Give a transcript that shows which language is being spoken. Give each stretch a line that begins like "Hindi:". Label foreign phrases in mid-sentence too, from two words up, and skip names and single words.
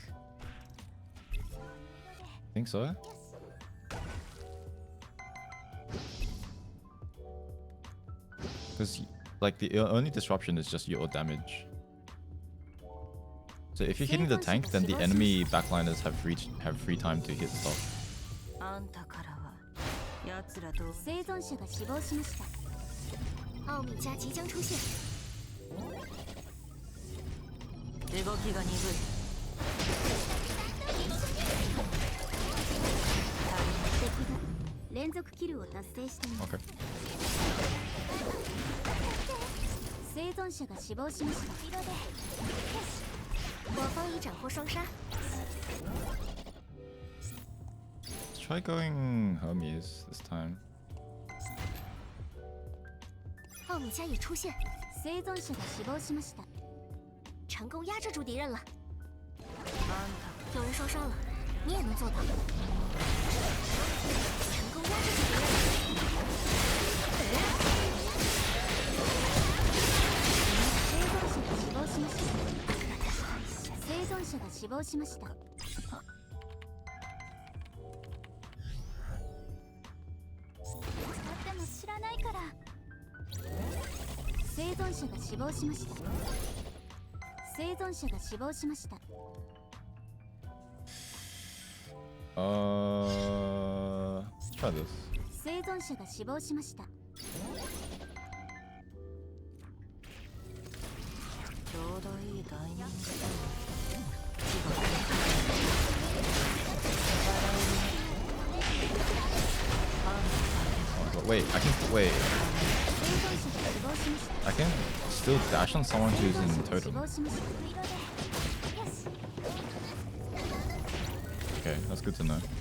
English: Think so? Because like the only disruption is just your damage. So if you're hitting the tank, then the enemy backliners have free time to hit stuff.
Japanese: 生存者が死亡しました。
Chinese: 奥米加即将出現。
Japanese: 動きが鈍い。敵が連続キルを達成しています。
English: Okay.
Japanese: 生存者が死亡しました。
Chinese: 我方已斩获双杀。
English: Let's try going Hermes this time.
Chinese: 奥米加已出现，
Japanese: 生存者が死亡しました。
Chinese: 成功压制住敌人了。有人受伤了，你也能做到。成功压制住敌人了。
Japanese: 生存者が死亡しました。でも知らないから。生存者が死亡しました。生存者が死亡しました。
English: Let's try this.
Japanese: 生存者が死亡しました。ちょうどいいタイミングだ。
English: Oh, but wait, I can wait. I can still dash on someone who's in totem. Okay, that's good to know.